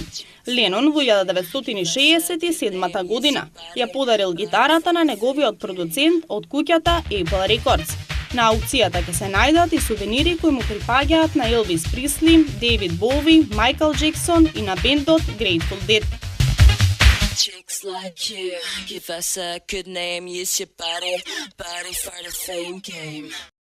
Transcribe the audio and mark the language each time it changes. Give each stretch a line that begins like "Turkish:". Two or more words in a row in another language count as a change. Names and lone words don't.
Macedonian: Ленон во 1967 година ја подарил гитарата на неговиот продуцент од куќата Apple Records. На аукцијата ќе се најдат и сувенири кои му припаѓаат на Елвис Присли, Дейвид Боуи, Майкл Джексон и на бендот Grateful Dead.
English: Chicks like you, give us a good name, use your body for the fame game.